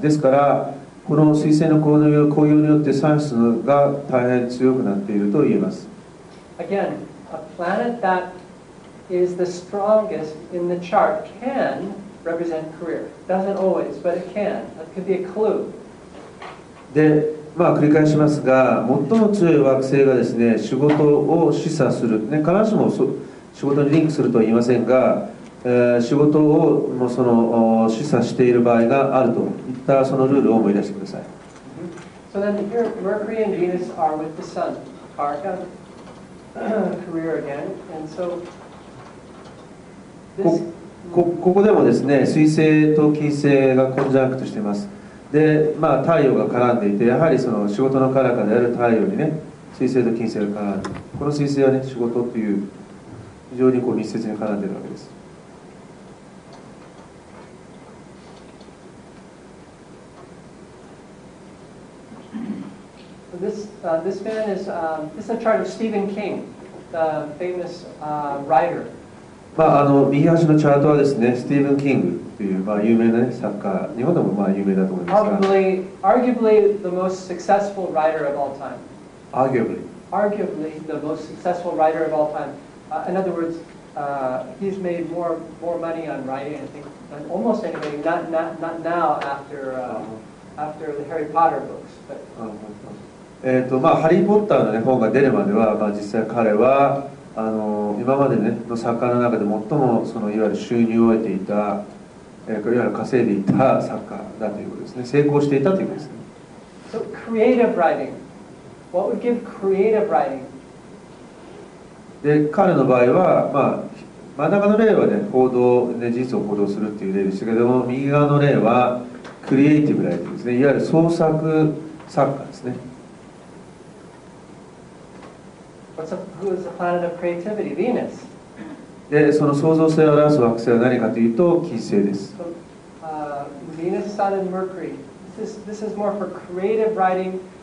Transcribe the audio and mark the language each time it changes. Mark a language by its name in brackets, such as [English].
[Japanese] ですから、この水星の紅葉によって3室が大変強くなっていると言えます。 [English] Again, a planet that is the strongest in the chart can represent career. Doesn't always, but it can. That could be a clue. [Japanese] で、繰り返しますが、最も強い惑星がですね、仕事を示唆する、ね、必ずしも仕事にリンクするとは言いませんが、仕事を示唆している場合があるといったそのルールを思い出してください。 [English] So then here, Mercury and Venus are with the Sun. Karka, career again, and so this. [Japanese] ここでもですね、水星と金星がコンジャンクトしています。で、太陽が絡んでいて、やはりその仕事の彼方である太陽にね、水星と金星が絡んでいる。この水星はね、仕事という非常に密接に絡んでいるわけです。 [English] This man is this is a chart of Stephen King, the famous writer. [Japanese] 右端のチャートはですね、スティーブン・キングという有名な、ね、作家、日本でも有名だと思いますが。 [English] Arguably the most successful writer of all time. Arguably the most successful writer of all time. In other words, he's made more money on writing, I think, than almost anybody. Not now after the Harry Potter books. But. [Japanese] ハリー・ポッターの、ね、本が出るまでは、実際彼は今まで、ね、の作家の中で最もいわゆる収入を得ていた、いわゆる稼いでいた作家だということですね。成功していたということですね。 [English] So creative writing. What would give creative writing? [Japanese] で、彼の場合は、真ん中の例はね、事実を報道するっていう例でしたけども、右側の例はクリエイティブライティングですね。いわゆる創作作家ですね。 [English] Who is the planet of creativity? Venus. [Japanese] で、その創造性を表す惑星は何かというと金星です。 [English] So, Venus, Sun, and Mercury. This is more for creative writing.